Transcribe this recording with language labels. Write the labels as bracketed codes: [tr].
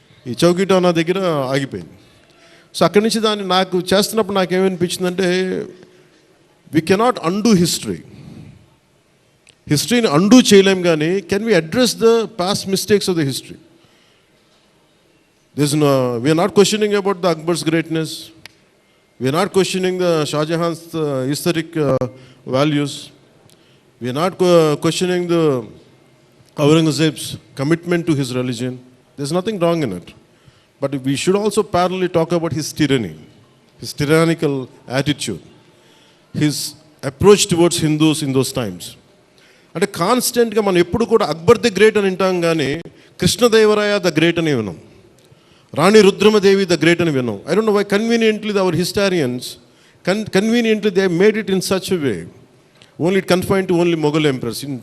[te] ఈ చౌకీటానా దగ్గర ఆగిపోయింది. సో అక్కడి నుంచి దాన్ని నాకు చేస్తున్నప్పుడు నాకేమనిపించిందంటే [en] we cannot undo [te] హిస్టరీని అండూ చేయలేం, కానీ [en] Can we address the past mistakes of the history. We are not questioning about the Akbar's greatness. We are not questioning the Shah Jahan's aesthetic values. We are not questioning the Aurangzeb's commitment to his religion. There's nothing wrong in it. But we should also parallelly talk about his tyranny, his tyrannical attitude, his approach towards Hindus in those times. [te] అంటే కాన్స్టెంట్గా మనం ఎప్పుడు కూడా Akbar the great అని వింటాం, కానీ Krishnadevaraya the great అని విన్నాం, రాణి రుద్రమదేవి ద గ్రేట్ అని విన్నాం. [en] I don't know why conveniently our historians conveniently they made it in such way only it confine to only Mughal empress.